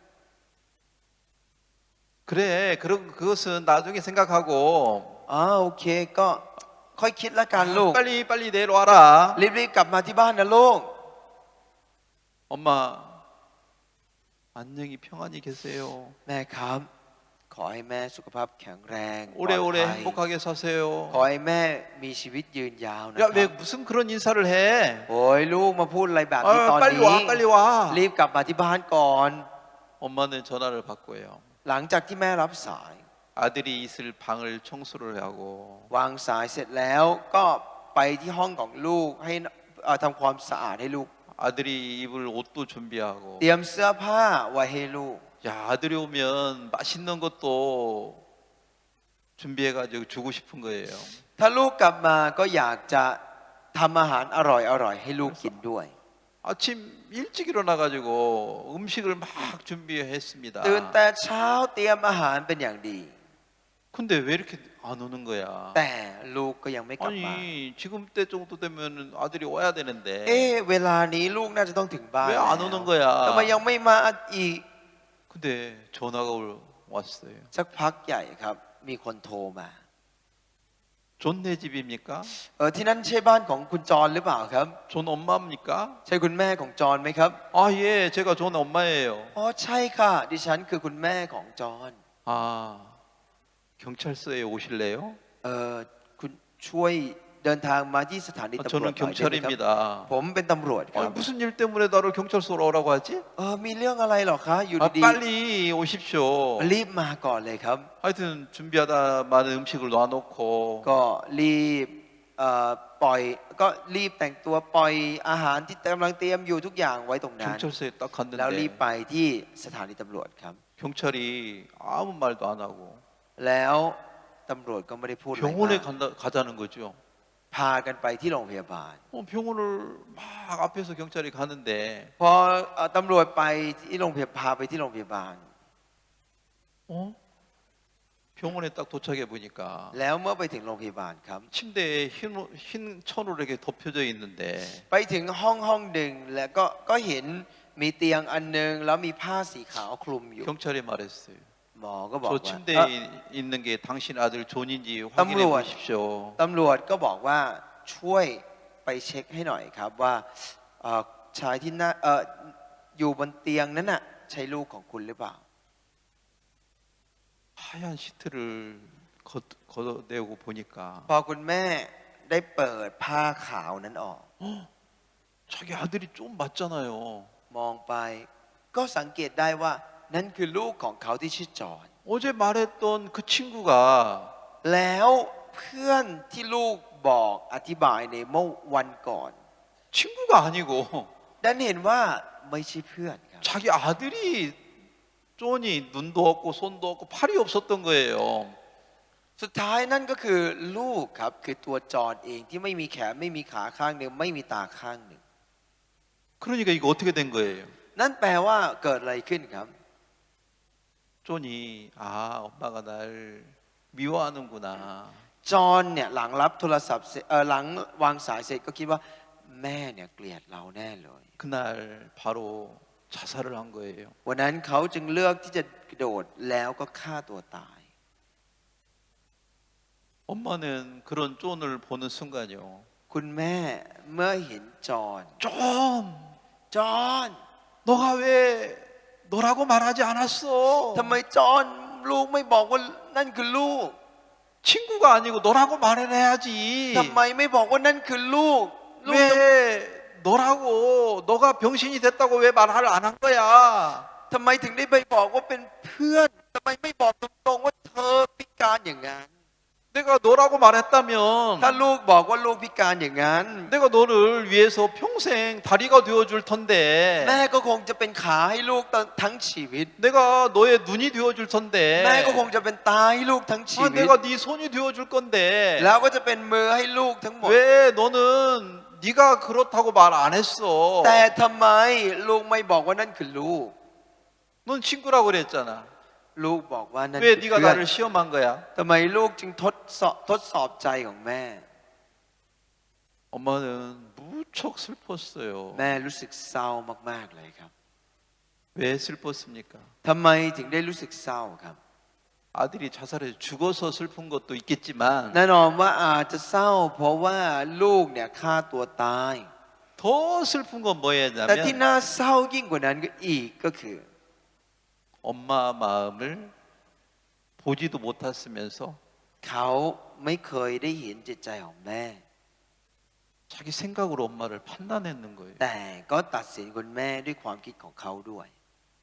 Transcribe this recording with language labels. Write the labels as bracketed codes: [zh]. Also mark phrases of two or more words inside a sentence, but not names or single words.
[ko] 그래. 그것은 나중에 생각하고 [th] โอเคก็ค่อยคิดละกันลูก [ko] 빨리 내일 와라. [th] รีบๆกลับมาที่บ้านนะลูก [ko] 엄마 안녕히 평안히 계세요. [th] แม่ครับ ขอให้แม่สุขภาพแข็งแรงปลอด [ko] 오래오래 [th] ภัย [ko] 행복하게 [th] ขอ [ko] 사세요. [th] ให้แม่มีชีวิตยืนยาวนะค [ko] 야 [th] รับ [ko] 왜 무슨 그런 인사를 해? [th] โอ้ยลูกมาพูดอะไรแบบนี้ตอน [ko] 빨리 [th] นี้ [ko] 와, 빨리 와. [th] รีบกลับมาที่บ้านก่อน [ko] 엄마는 전화를 받고요. [th] หลังจากที่แม่รับสาย [ko] 아들이 있을 방을 청소를 하고 [th] วางสายเสร็จแล้วก็ไปที่ห้องของลูกให้ทำความสะอาดให้ลูก [ko] 아들이 입을 옷도 준비하고 [th] เตรียมเสื้อผ้าไว้ให้ลูก [ko] 야 아들이 오면 맛있는 것도 준비해가지고 주고 싶은 거예요. [th] ถ้าลูกกลับมาก็อยากจะทำอาหารอร่อยๆให้ลูกกินด้วย [ko] 아침 일찍 일어나가지고 음식을 막 준비했습니다. [th] ตื่นแต่เช้าเตรียมอาหารเป็นอย่างดี [ko] 근데 왜 이렇게 안 오는 거야? [th] แต่ลูกก็ยังไม่กลับมา [ko] 아니 지금 때 정도 되면 아들이 와야 되는데 [th] เวลานี้ลูกน่าจะต้องถึงบ้าน [ko] 왜 [th] แล้ว [ko] 안 오는 거야? [th] ทำไมยังไม่มาอีก [ko] 근데 전화가 왔어요. [th] สักพักใหญ่ครับ มีคนโทรมา [ko] 존네 집입니까? [th] ที่นั่นใช่บ้านของคุณจรหรือเปล่าครับ [ko] 존 엄마입니까? [th] ใช่คุณแม่ของจรไหมครับ [ko] 아 예, 제가 존 엄마예요. [th] อ๋อใช่ค่ะ ดิฉันคือคุณแม่ของจร [ko] 아 경찰서에 오실래요? [th] คุณช่วยเดินทางมาที่สถานีตำรวจ [ko] 저는 [th] หน่อยได้ไหมครับ [ko] 경찰입니다. [th] ผมเป็นตำรวจค [ko] 아니, [th] รับ [ko] 무슨 일 때문에 나를 경찰서로 오라고 하지? [th] มีเรื่องอะไรหรอคะอยู่ [ko] 아, [th] ดี [ko] 빨리 오십시오. [th] ๆรีบมาก่อนเลยครับ [ko] 하여튼 준비하다 많은 음식을 놔놓고 [th] ก็รีบปล่อยก็รีบแต่งตัวปล่อยอาหารที่กำลังเตรียมอยู่ทุกอย่างไว้ตรงนั้น [ko] 경찰서에 딱 [th] แล้วรีบ [ko] 갔는데 [th] ไปที่สถานีตำรวจครับ [ko] 경찰이 아무 말도 안 하고 [th] แล้วตำรวจก็ไม่ได้พูดอะไร [ko] 병원에 [th] มาก [ko] 가자는 거죠. [th] พากันไปที่โรงพยาบาล [ko] 병원을 막 앞에서 경찰이 가는데 [th] พอตำรวจไปที่โรงพยาบาลพาไปที่โรงพยาบาล [ko] 어? 병원에 딱 도착해 보니까 [th] แล้วเมื่อไปถึงโรงพยาบาลครับ [ko] 침대에 흰 천으로 이렇게 덮여져 있는데 [th] ไปถึงห้องหนึ่งแล้วก็เห็นมีเตียงอันหนึงแล้วมีผ้าสีขาวคลุมอยู่ [ko] 경찰이 말했어요. [th] หมอก็บอก [ko] 저 [th] ว่า [ko] 침대에 있는 게 당신 아들 존인지 확인해 땀으로 보십시오. [th] ตำรวจก็บอกว่าช่วยไปเช็คให้หน่อยครับว่าชายที่น่าอยู่บนเตียงนั้นน่ะใช่ลูกของคุณหรือเปล่า [ko] 하얀 시트를 걷어내고 보니까 [th] พอคุณแม่ได้เปิดผ้าขาวนั้นออก [ko] 자기 아들이 좀 맞잖아요. [th] มองไปก็สังเกตได้ว่านั่นคือลูกของเขาที่ชื่อจอห์น [ko] 어제 말했던 그 친구가 [th] แล้วเพื่อนที่ลูกบอกอธิบายในเมื่อวันก่อน [ko] 친구가 아니고 [th] ดันเห็นว่าไม่ใช่เพื่อนครับ [ko] 자기 아들이 쪼니 눈도 없고 손도 없고 팔이 없었던 거예요. [th] สุดท้ายนั่นก็คือลูกครับคือตัวจอห์นเองที่ไม่มีแขนไม่มีขาข้างหนึ่งไม่มีตาข้างหนึ่ง [ko] 그러니까 이거 어떻게 된 거예요? [th] นั่นแปลว่าเกิดอะไรขึ้นครับ [ko] 쪼니 아 엄마가 날 미워하는구나. [th] จอห์นเนี่ยหลังรับโทรศัพท์เสร็จหลังวางสายเสร็จก็คิดว่าแม่เนี่ยเกลียดเราแน่เลย [ko] 그날 바로 자살을 한 거예요. [th] วันนั้นเขาจึงเลือกที่จะกระโดดแล้วก็ฆ่าตัวตาย [ko] 엄마는 그런 쫀을 보는 순간요. [th] คุณแม่เมื่อเห็นจอห์น [ko] 쫀 [th] จอห์น [ko] 너가 왜 너라고 말하지 않았어? [th] ทำไมจอห์นลูกไม่บอกว่านั่นคือลูก [ko] 친구가 아니고 너라고 말해야지. [th] ทำไมไม่บอกว่านั่นคือลูกลูก [ko] 왜 너라고 너가 병신이 됐다고 왜 말을 안 한 거야? [th] ทำไมถึงได้ไปบอกว่าเป็นเพื่อนทำไมไม่บอกตรงๆว่าเธอพิการอย่างนั้น [ko] 내가 너라고 말했다면 [th] ถ้าลูกบอกว่าลูกพิการอย่างนั้น [ko] 내가 너를 위해서 평생 다리가 되어줄 [th] แม่ [ko] 텐데 [th] ก็คงจะเป็นขาให้ลูกทั้งชีวิต [ko] 내가 너의 눈이 되어줄 [th] แม่ก็ค [ko] 텐데 [th] งจะเป็นตาให้ลูกทั้งชีวิต [ko] 내가 네 손이 되어줄 건데 [th] แล้วก็จะเป็นมือให้ลูกทั้งหมด [ko] 왜 너는 네가 그렇다고 말 안 했어? [th] แต่ทำไมลูกไม่บอกว่านั่นคือลูก [ko] 넌 친구라고 그랬잖아. [th] ลูกบอกว่านั่น [ko] 왜 [th] คือ [ko] 네가 [th] เพื่อน [ko] 나를 시험한 거야? [th] ทำไมลูกจึงทดสอบใจของแม่ [ko] 엄마는 무척 슬펐어요. [th] แม่รู้สึกเศร้ามากๆเลยครับ [ko] 왜 슬펐습니까? [th] ทำไมถึงได้รู้สึกเศร้าครับ [ko] 아들이 자살해서 죽어서 슬픈 것도 있겠지만 [th] แน่นอนว่าอาจจะเศร้า เพราะว่าลูกเนี่ยฆ่าตัวตาย [ko] 더 슬픈 건 [th] แต่ที่ [ko] 뭐였냐면 [th] น่าเศร้ายิ่งกว่านั้นก็อีกก็คือ [ko] 엄마 마음을 보지도 못했으면서 [th] เขาไม่เคยได้เห็นจิตใจของแม่ [ko] 자기 생각으로 엄마를 판단했는 거예요. [th] แต่ก็ตัดสินคุณแม่ด้วยความคิดของเขาด้วย